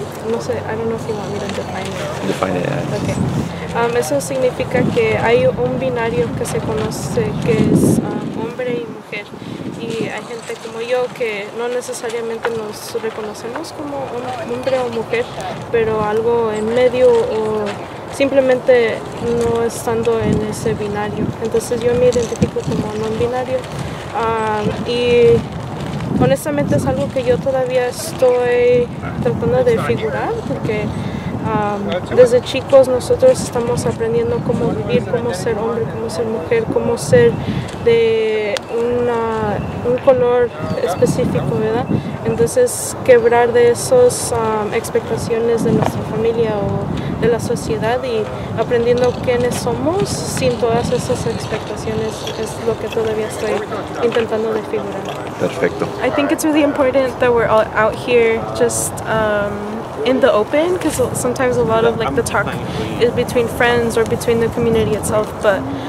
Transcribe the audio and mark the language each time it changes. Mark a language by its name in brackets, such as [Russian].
[Spanish] No sé, [English] I don't know if you want me to define it. Define it. Okay. [Spanish] Eso significa que hay un binario que se conoce que es hombre y mujer. Y hay gente como yo que no necesariamente nos reconocemos como hombre o mujer, pero algo en medio, o simplemente no estando en ese binario. Entonces yo me identifico como non binario y honestamente es algo que yo todavía estoy tratando de figurar porque desde chicos nosotros estamos aprendiendo cómo vivir, cómo ser hombre, cómo ser mujer, cómo ser de un color específico, ¿verdad? Entonces quebrar de esas expectaciones de nuestra familia o de la sociedad y aprendiendo quiénes somos sin todas esas expectaciones es lo que todavía estoy intentando de figurar. Perfecto. [English] I think it's really important that we're all out here just in the open, because sometimes a lot of like the talk is between friends or between the community itself, but